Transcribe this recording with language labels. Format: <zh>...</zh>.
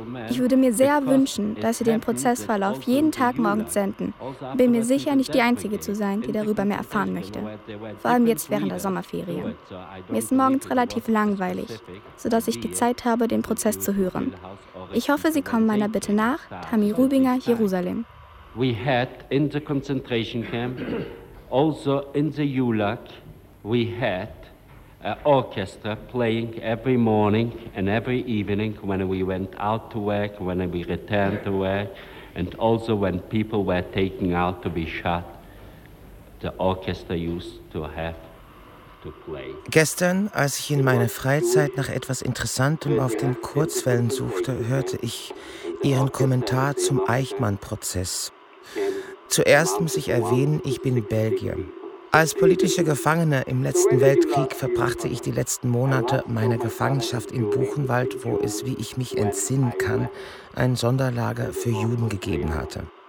<de>Ich würde mir sehr wünschen, dass Sie den Prozessverlauf jeden Tag morgens senden. Bin mir sicher, nicht die Einzige zu sein, die darüber mehr erfahren möchte. Vor allem jetzt während der Sommerferien. Mir ist morgens relativ langweilig, sodass ich die Zeit habe, den Prozess zu hören. Ich hoffe, Sie kommen meiner Bitte nach, Tami Rubinger, Jerusalem.</de> <en>We had in the concentration camp, also in the Yulak, we had an orchestra playing every morning and every evening when we went out to work, when we returned to work, and also when people were taken out to be shot, the orchestra used to have to play.</en> <de>Gestern, als ich in meiner Freizeit nach etwas Interessantem auf den Kurzwellen suchte, hörte ich Ihren Kommentar zum Eichmann-Prozess. Zuerst muss ich erwähnen, ich bin Belgier. Als politischer Gefangener im letzten Weltkrieg verbrachte ich die letzten Monate meiner Gefangenschaft in Buchenwald, wo es, wie ich mich entsinnen kann, ein Sonderlager für Juden gegeben hatte.</de>